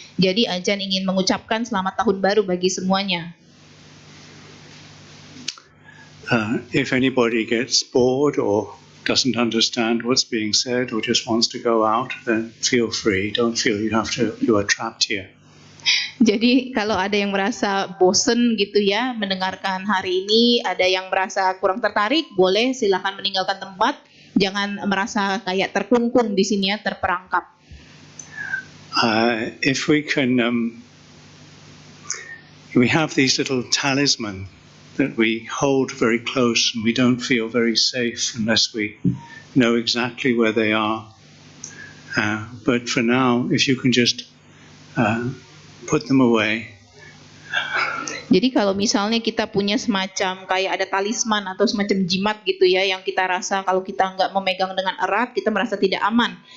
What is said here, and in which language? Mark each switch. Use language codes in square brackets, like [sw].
[id] Jadi Ajahn ingin mengucapkan selamat tahun baru bagi semuanya. [en] If anybody gets bored or doesn't understand what's being said or just wants to go out, then feel free. Don't feel you are trapped here. [id] Jadi kalau ada yang merasa bosen gitu ya mendengarkan hari ini, ada yang merasa kurang tertarik, boleh silakan meninggalkan tempat. Jangan merasa kayak terkungkung di sini ya, terperangkap. [en] If we can, we have these little talisman that we hold very close, and we don't feel very safe unless we know exactly where they are. But for now, if you can just put them away. [id] Jadi kalau misalnya kita punya semacam kayak ada talisman atau semacam jimat gitu ya, yang kita rasa kalau kita nggak memegang dengan erat, kita merasa tidak aman.